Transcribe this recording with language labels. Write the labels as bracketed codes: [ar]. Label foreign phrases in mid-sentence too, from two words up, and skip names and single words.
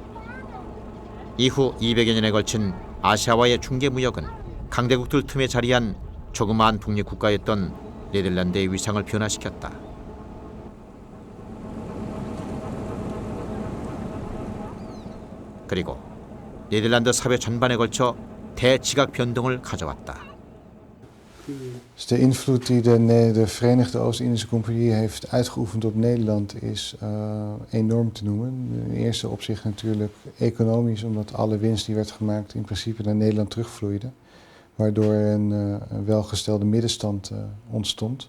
[ko] 이후 200여 년에 걸친 아시아와의 중개무역은 강대국들 틈에 자리한 조그마한 독립국가였던 네덜란드의 위상을 변화시켰다. 그리고 네덜란드 사회 전반에 걸쳐 대지각 변동을 가져왔다. [nl] Dus de invloed die de Verenigde Oost-Indische Compagnie heeft uitgeoefend op Nederland is enorm te noemen. In eerste opzicht natuurlijk economisch, omdat alle winst die werd gemaakt in principe naar Nederland terugvloeide. Waardoor een welgestelde middenstand ontstond.